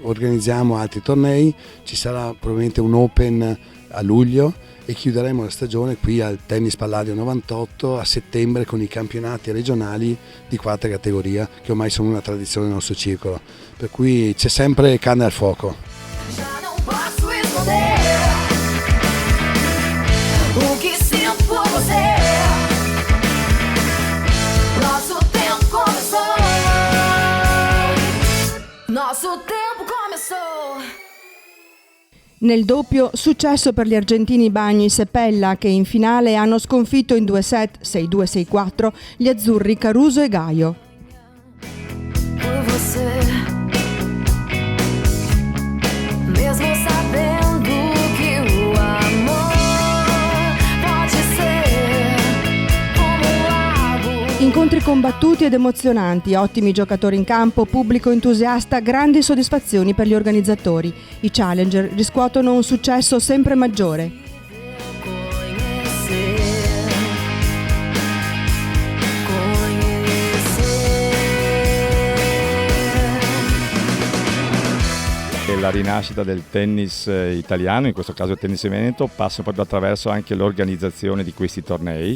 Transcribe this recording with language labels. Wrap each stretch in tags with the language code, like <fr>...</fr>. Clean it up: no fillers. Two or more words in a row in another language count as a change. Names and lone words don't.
<it>Organizziamo altri tornei, ci sarà probabilmente un Open a luglio e chiuderemo la stagione qui al Tennis Palladio 98 a settembre con i campionati regionali di quarta categoria, che ormai sono una tradizione del nostro circolo, per cui c'è sempre carne al fuoco.</it> <pt>O que sinto por você, nosso tempo começou, nosso tempo começou.</pt> <it>Nel doppio, successo per gli argentini Bagnis e Pella, che in finale hanno sconfitto in 2 set 6-2, 6-4 gli azzurri Caruso e Gaio.</it> <pt>Por você, mesmo sabendo que o amor pode ser como um lago.</pt> <it>Incontri combattuti ed emozionanti, ottimi giocatori in campo, pubblico entusiasta, grandi soddisfazioni per gli organizzatori. I Challenger riscuotono un successo sempre maggiore. La rinascita del tennis italiano, in questo caso il tennis veneto, passa proprio attraverso anche l'organizzazione di questi tornei.</it>